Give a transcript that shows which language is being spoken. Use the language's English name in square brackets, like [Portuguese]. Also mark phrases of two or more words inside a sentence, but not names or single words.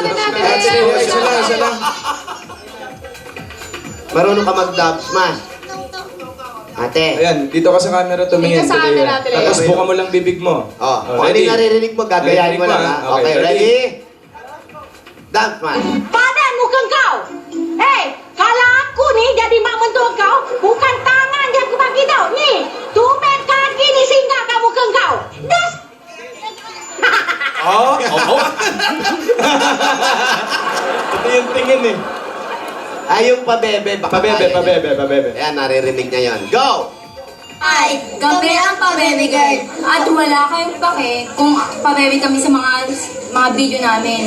[Filipino] Isa lang. Marunong ka mag-dub smash. Ate. Ayan, dito ka sa camera tumingin. Dito sa tuloy camera, yan. tuloy. Tapos buka mo lang bibig mo. Oh, kung ano yung naririnig mo, gagayahin mo lang ha. [English] Okay, ready? Dub smash. [Malay] Padan mukhang kau. Kalau aku ni jadi mak mentua kau, bukan tangan yang aku bagi tau. Ni, tumit kaki ni singgah kat muka kau. Das. [Filipino] Oh, oh. Ito yung tingin eh. Ay, yung pabebe. Baka kaya niya. Pabebe. Ayan, naririnig niya yan. Go! Ay, kami ang pabebe girl. At wala kayong pake kung pabebe kami sa mga video namin.